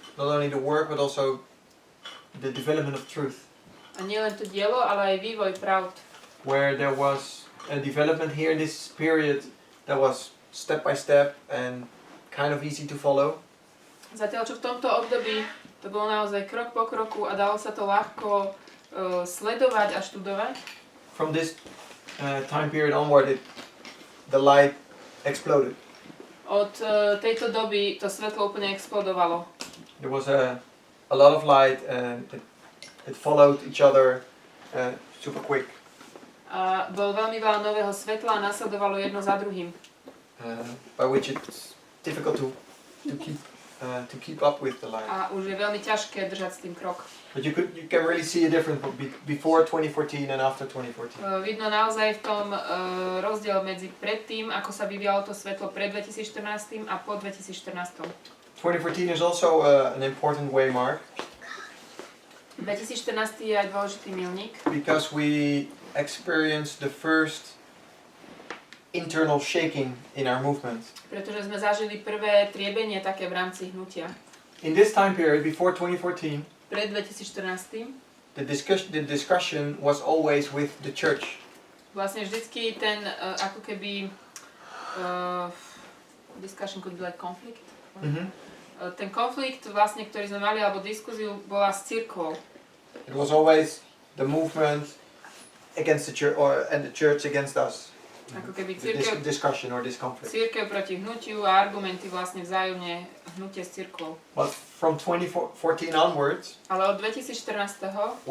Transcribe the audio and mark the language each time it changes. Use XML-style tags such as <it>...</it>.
<en>Not only the work, but also the development of truth.</en> <sk>A nielen to dielo, ale aj vývoj pravd.</sk> <en>Where there was a development here in this period that was step by step and kind of easy to follow.</en> <sk>Zatiaľ, čo v tomto období to bolo naozaj krok po kroku a dalo sa to ľahko sledovať a študovať.</sk> <en>From this time period onward, the light exploded.</en> <sk>Od tejto doby to svetlo úplne explodovalo.</sk> <en>There was a lot of light and it followed each other super quick.</en> <sk>A bolo veľmi veľa nového svetla a nasledovalo jedno za druhým.</sk> <en>By which it's difficult to keep up with the light.</en> <sk>A už je veľmi ťažké držať s tým krok.</sk> <en>But you can really see a difference before 2014 and after 2014.</en> <sk>Vidno naozaj v tom rozdiel medzi predtým, ako sa vyvíjalo to svetlo pred 2014 a po 2014.</sk> <en>2014 is also an important waymark.</en> <sk>2014 je aj dôležitý milník.</sk> <en>Because we experienced the first internal shaking in our movement.</en> <sk>Pretože sme zažili prvé triebenie také v rámci hnutia.</sk> <en>In this time period before 2014,</en> <sk>pred 2014,</sk> <en>the discussion was always with the church.</en> <sk>Vlastne vždycky ten ako keby</sk> <en>discussion could be like conflict.</en> <sk>Ten konflikt vlastne, ktorý sme mali, alebo diskuziu, bola s cirkvou.</sk> <en>It was always the movement against the church and the church against us.</en> <sk>Ako keby</sk> <en>discussion or this conflict.</en> <sk>Cirkev proti hnutiu a argumenty vlastne vzájomne hnutie s cirkvou.</sk> <en>But from 2014 onwards,</en> <sk>ale od 2014</sk>